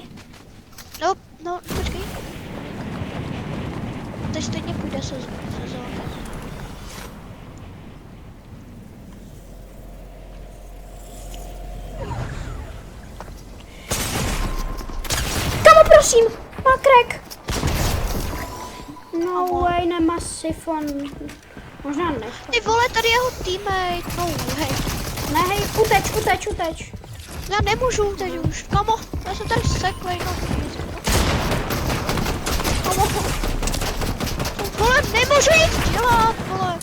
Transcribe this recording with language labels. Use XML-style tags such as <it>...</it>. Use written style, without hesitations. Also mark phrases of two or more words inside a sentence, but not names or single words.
<cs>No, počkej. Teď stejně půjde se zóny. Kamo, prosím, má crack.</cs> <en>No way,</en> <cs>nemá sifon. Možná ne. Ty vole, tady jeho teammate. No, hej. Ne, hej, uteč. Já nemůžu teď už. Kamo, já jsem tady seklej. No, kamo. Vole, nemůžu nic dělat, vole.</cs>